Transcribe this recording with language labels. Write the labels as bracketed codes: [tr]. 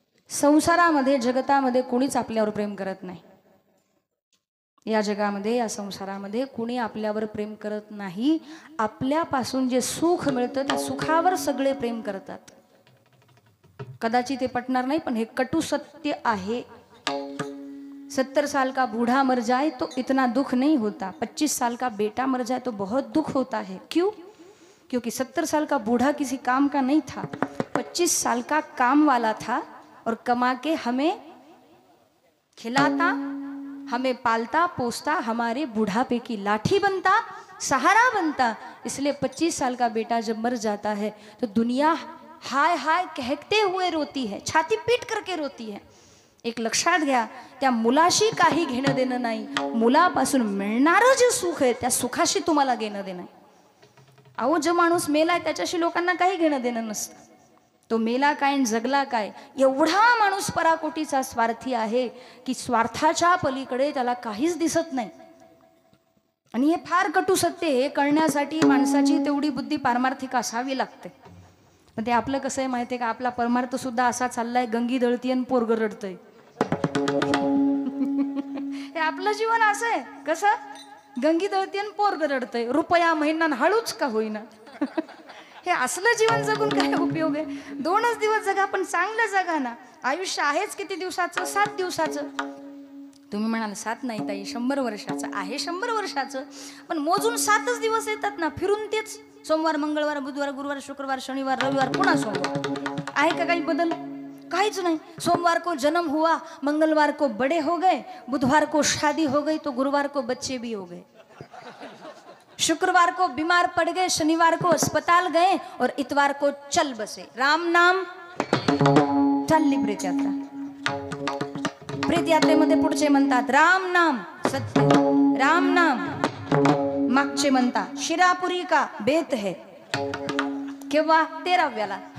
[mr] संसारामध्ये जगतामध्ये कोणीच आपल्यावर प्रेम करत नाही. या जगामध्ये या संसारामध्ये कोणी आपल्यावर प्रेम करत नाही. आपल्यापासून जे सुख मिळतं त्या सुखावर सगळे प्रेम करतात. कदाचित ते पटणार नाही, पण हे कटू सत्य आहे. [hi] 70 साल का बूढ़ा मर जाए तो इतना दुख नहीं होता, 25 साल का बेटा मर जाए तो बहुत दुख होता है. क्यों? क्योंकि 70 साल का बूढ़ा किसी काम का नहीं था, 25 साल का काम वाला था और कमा के हमें खिलाता, हमें पालता पोसता, हमारे बुढ़ापे की लाठी बनता, सहारा बनता. इसलिए 25 साल का बेटा जब मर जाता है तो दुनिया हाय हाय कहते हुए रोती है, छाती पीट करके रोती है. [mr] एक लक्षात घ्या, त्या मुलाशी काही घेणं देणं नाही, मुलापासून मिळणारं जे सुख आहे त्या सुखाशी तुम्हाला घेणं देणं आहे. अहो, जो माणूस मेलाय त्याच्याशी लोकांना काही घेणं देणं नसतं. तो मेला काय आणि जगला काय, एवढा माणूस पराकोटीचा स्वार्थी आहे की स्वार्थाच्या पलीकडे त्याला काहीच दिसत नाही. आणि हे फार कटू सत्य. हे कळण्यासाठी माणसाची तेवढी बुद्धी पारमार्थिक असावी लागते. पण ते आपलं कसं आहे माहिती आहे का, आपला परमार्थ सुद्धा असा चाललाय, गंगी दळती आणि पोरग रडतंय. हे आपलं जीवन असं आहे. कसं? गंगी दळती आणि पोरग रडतंय, रुपया महिना हळूच का होईना. हे असलं जीवन जगून काय उपयोग आहे? 2च दिवस जगा, पण चांगलं जगा ना. आयुष्य आहेच किती दिवसाचं? 7 दिवसाचं. तुम्ही म्हणाल 7 नाही ताई, 100 वर्षाचं आहे. 100 वर्षाचं, पण मोजून 7च दिवस येतात ना. फिरून तेच सोमवार, मंगळवार, बुधवार, गुरुवार, शुक्रवार, शनिवार, रविवार, पुन्हा सोमवार. आहे का काही बदल? काहीच नाही. [hi] सोमवार को जन्म हुआ, मंगलवार को बड़े हो गए, बुधवार को शादी हो गई तो गुरुवार को बच्चे भी हो गए, शुक्रवार को बीमार पड़ गए, शनिवार को अस्पताल गए और इतवार को चल बसे. [mr] राम नाम चालली प्रेत यात्रा. प्रेत यात्रेमध्ये पुढचे म्हणतात राम नाम सत्य, राम नाम. मागचे म्हणतात शिरापुरी का बेत है. केव्हा? 13व्याला.